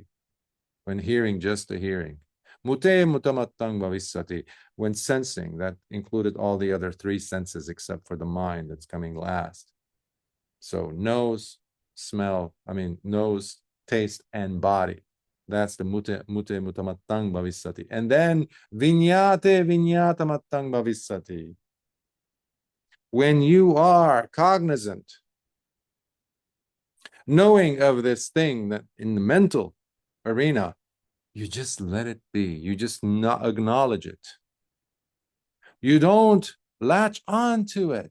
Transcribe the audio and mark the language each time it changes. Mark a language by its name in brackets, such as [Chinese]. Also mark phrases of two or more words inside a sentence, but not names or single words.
[English] When hearing, just the hearing. [Pali] Mute mutamattang bhavissati. [English] When sensing, that included all the other three senses except for the mind that's coming last. So nose, nose, taste, and body. That's the [Pali] mute mutamattang bhavissati. [English] And then [Pali] vinyate vinyatamattang bhavissati. [English] When you are cognizant, knowing of this thing that in the mental arena, you just let it be. You just not acknowledge it. You don't latch on to it.